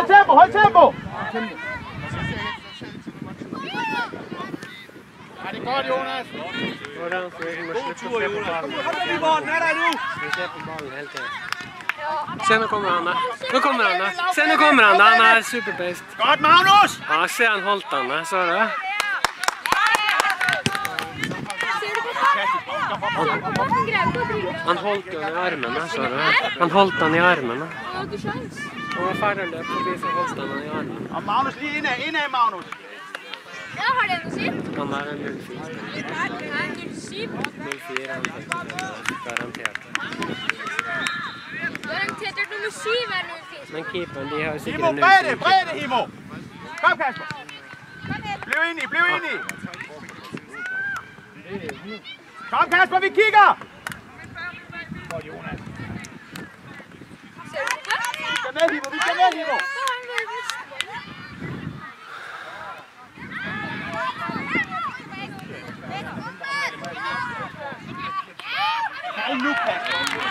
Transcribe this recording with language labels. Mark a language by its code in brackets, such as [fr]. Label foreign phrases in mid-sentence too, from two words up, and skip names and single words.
[da] Hold tempo! Ja, det er godt, Jonas. Hvordan får jeg God tur, Jonas. Kom lige bolden, er der nu? Vi ser på bollen hele tiden. Se, nu kommer han da. Se, nu kommer han da. Han er superbest. Godt, Magnus! Ja, se han holdt han da. Så det. Han holdt den i armene, så det. Han holdt den i armene. [no] Han var ferdig løp forbi, så holdt han i armene. [da] Og Magnus lige indad, Magnus. [no] Ja, har det noe sitt? Han er en 0-4. Nei, 07. 0-4, han fikk garantert. Garantert at nummer 7 er 04. [da] Men keeperen, de har jo sikkert Himo, en bred det, Himo! Kom, Kasper! Bliv enig! Kom, Kasper, vi kigger! Vi skal med, Himo! Hold nu, Kasper!